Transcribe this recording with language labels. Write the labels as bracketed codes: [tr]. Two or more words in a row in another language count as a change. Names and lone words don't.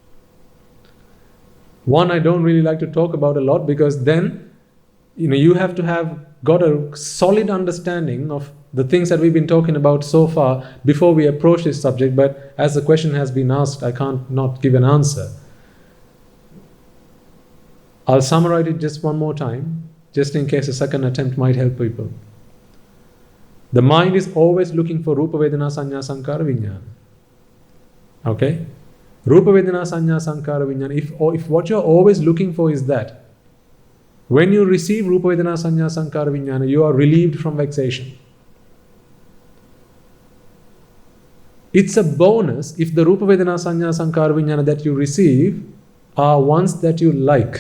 [en] One I don't really like to talk about a lot because then, you have to have got a solid understanding of the things that we've been talking about so far before we approach this subject, but as the question has been asked, I can't not give an answer. I'll summarize it just one more time, just in case a second attempt might help people. The mind is always looking for [pi] Rupa Vedana Sanya Sankara Vijnana. Okay? Rupa Vedana Sanya Sankara Vijnana, [en] if what you're always looking for is that, when you receive [pi] Rupa Vedana Sanya Sankara Vijnana, [en] you are relieved from vexation. It's a bonus if the [pi] Rupa Vedana Sanya Sankara Vijnana [en] that you receive are ones that you like.